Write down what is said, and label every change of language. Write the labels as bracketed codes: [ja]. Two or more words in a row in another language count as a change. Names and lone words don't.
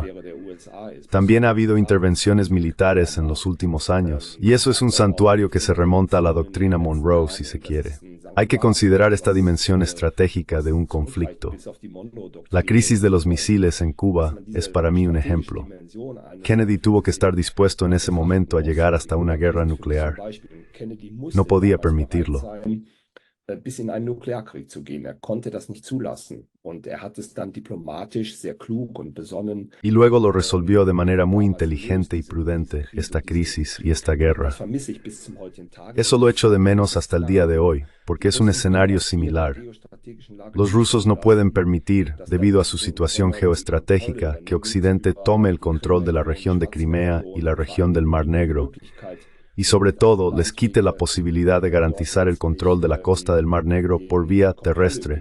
[es] También ha habido intervenciones militares en los últimos años, y eso es un santuario que se remonta a la doctrina Monroe, si se quiere. Hay que considerar esta dimensión estratégica de un conflicto. La crisis de los misiles en Cuba es para mí un ejemplo. Kennedy tuvo que estar dispuesto en ese momento a llegar hasta una guerra nuclear. No podía permitirlo. [de] Bis in einen Nuklearkrieg zu gehen. Konnte das nicht zulassen. Und hat es dann diplomatisch sehr klug und besonnen. [es] Y luego lo resolvió de manera muy inteligente y prudente, esta crisis y esta guerra. Eso lo echo de menos hasta el día de hoy, porque es un escenario similar. Los rusos no pueden permitir, debido a su situación geoestratégica, que Occidente tome el control de la región de Crimea y la región del Mar Negro, y sobre todo les quite la posibilidad de garantizar el control de la costa del Mar Negro por vía terrestre.